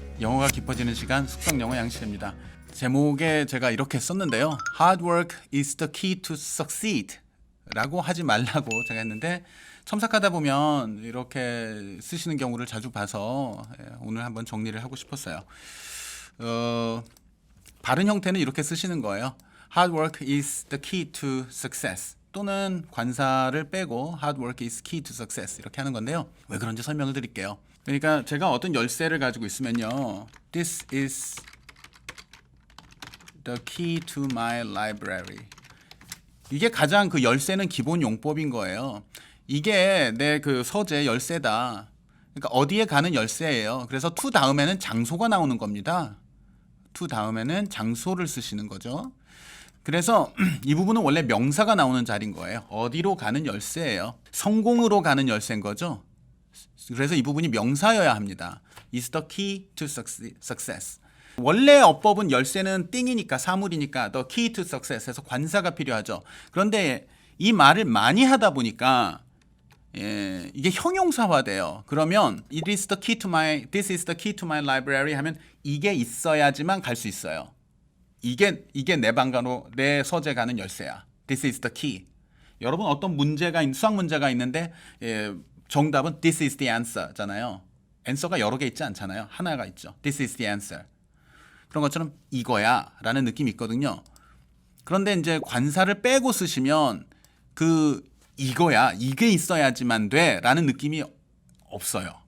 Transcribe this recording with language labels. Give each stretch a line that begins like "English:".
Korean: 영어가 깊어지는 시간 숙성영어 양식입니다. 제목에 제가 이렇게 썼는데요.
English: Hard work is the key to succeed
Korean: 라고 하지 말라고 제가 했는데 첨삭하다 보면 이렇게 쓰시는 경우를 자주 봐서 오늘 한번 정리를 하고 싶었어요. 바른 형태는 이렇게 쓰시는 거예요.
English: Hard work is the key to success.
Korean: 또는 관사를 빼고
English: hard work is key to success
Korean: 이렇게 하는 건데요. 왜 그런지 설명을 드릴게요. 그러니까 제가 어떤 열쇠를 가지고 있으면요.
English: This is the key to my library.
Korean: 이게 가장 그 열쇠는 기본 용법인 거예요. 이게 내 그 서재 열쇠다. 그러니까 어디에 가는 열쇠예요. 그래서 to 다음에는 장소가 나오는 겁니다. to 다음에는 장소를 쓰시는 거죠. 그래서 이 부분은 원래 명사가 나오는 자리인 거예요. 어디로 가는 열쇠예요. 성공으로 가는 열쇠인 거죠. 그래서 이 부분이 명사여야 합니다.
English: is the key to success.
Korean: 원래 어법은 열쇠는 띵이니까 사물이니까 the key to success에서 관사가 필요하죠. 그런데 이 말을 많이 하다 보니까 이게 형용사화돼요. 그러면
English: it is the key to my, this is the key to my library
Korean: 하면 이게 있어야지만 갈 수 있어요. 이게 내 방가로 내 서재 가는 열쇠야.
English: This is the key.
Korean: 여러분 어떤 문제가 수학 문제가 있는데 정답은
English: this is the answer
Korean: 잖아요. answer가 여러 개 있지 않잖아요. 하나가 있죠.
English: This is the answer.
Korean: 그런 것처럼 이거야 라는 느낌이 있거든요. 그런데 이제 관사를 빼고 쓰시면 그 이거야, 이게 있어야지만 돼 라는 느낌이 없어요.